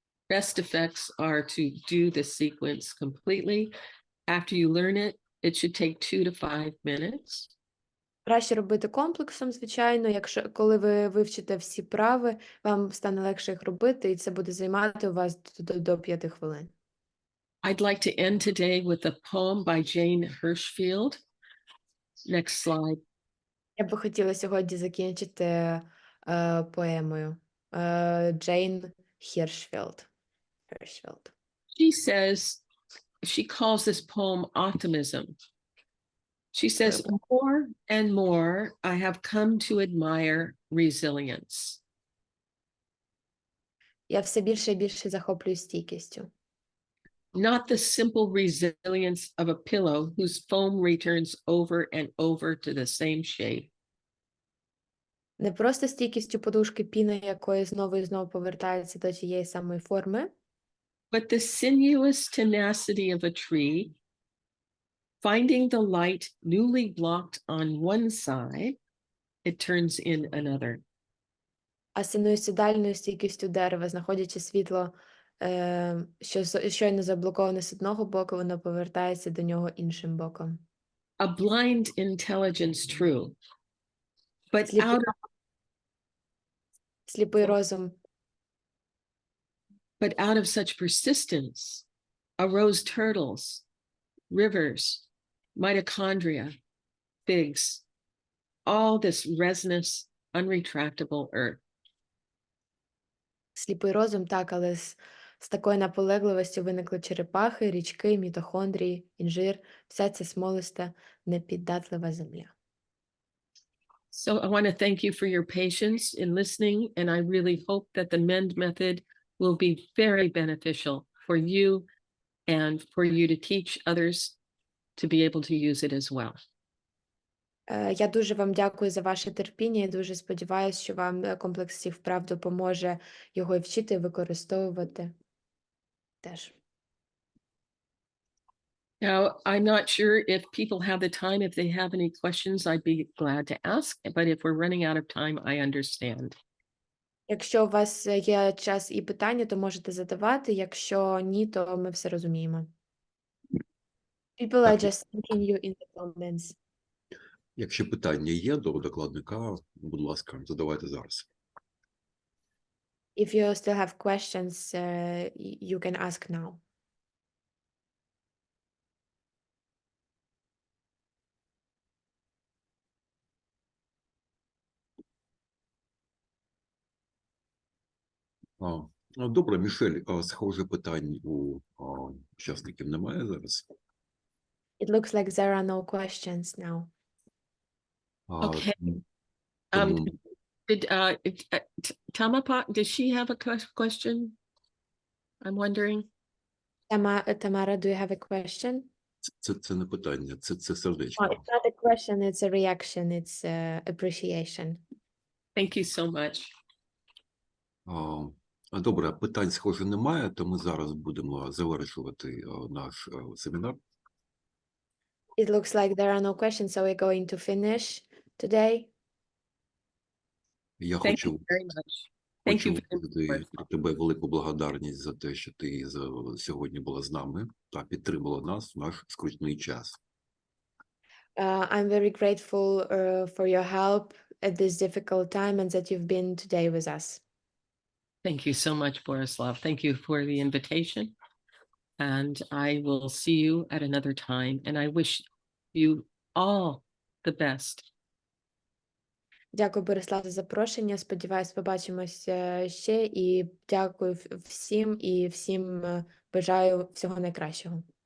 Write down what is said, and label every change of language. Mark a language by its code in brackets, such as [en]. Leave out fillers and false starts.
[en] Best effects are to do the sequence completely. After you learn it, it should take 2 to 5 minutes. [uk] Краще робити комплексом, звичайно, коли ви вивчите всі вправи, вам стане легше їх робити, і це буде займати у вас до 5 хвилин. [en] I'd like to end today with a poem by Jane Hirshfield. Next slide. [uk] Я би хотіла сьогодні закінчити поемою Джейн Hirshfield. [en] She says, she calls this poem optimism. She says, more and more I have come to admire resilience. [uk] Я все більше і більше захоплююсь стійкістю. [en] Not the simple resilience of a pillow whose foam returns over and over to the same shape. [uk] Не просто стійкістю подушки, піна якої знову і знову повертається до тієї самої форми, [en] but the sinuous tenacity of a tree, finding the light newly blocked on one side, it turns in another. [uk] а синусоїдальною стійкістю дерева, знаходячи світло, що щойно заблоковане з одного боку, воно повертається до нього іншим боком. [en] A blind intelligence true, but [uk] Сліпий розум. [en] But out of such persistence arose turtles, rivers, mitochondria, figs, all this resinous, unretractable earth. [uk] Сліпий розум, так, але з такою наполегливістю виникли черепахи, річки, мітохондрії, інжир, вся ця смолиста, непіддатлива земля. [en] So I want to thank you for your patience in listening, and I really hope that the MEND method will be very beneficial for you and for you to teach others to be able to use it as well. [uk] Я дуже вам дякую за ваше терпіння і дуже сподіваюся, що вам комплекс цих вправ допоможе його вчити і використовувати теж. [en] Now, I'm not sure if people have the time. If they have any questions, I'd be glad to ask. But if we're running out of time, I understand. [uk] Якщо у вас є час і питання, то можете задавати. Якщо ні, то ми все розуміємо. [en] People are just thanking you in the comments. [uk] Якщо питання є до докладника, будь ласка, задавайте зараз. [en] If you still have questions, you can ask now. [uk] Добре, Мішель, схоже питань у учасників немає зараз. [en] It looks like there are no questions now. Okay. [uk] Тому [en] Did Tamapa, does she have a question? I'm wondering. Tamara, do you have a question? [uk] це не питання, це [en] Oh, [uk] сердечко. [en] it's not a question, it's a reaction, it's appreciation. Thank you so much. [uk] Добре, питань, схоже, немає, то ми зараз будемо завершувати наш семінар. [en] It looks like there are no questions, so we're going to finish today. [uk] Я [en] Thank [uk] хочу [en] you very much. Thank you very [uk] висловити [en] much. [uk] про тебе велику благодарність за те, що ти сьогодні була з нами та підтримала нас в наш скрутний час. [en] I'm very grateful for your help at this difficult time and that you've been today with us. Thank you so much, Borislav. Thank you for the invitation. And I will see you at another time. And I wish you all the best. [uk] Дякую, Борислав, за запрошення. Сподіваюсь, побачимося ще. І дякую всім і всім бажаю всього найкращого.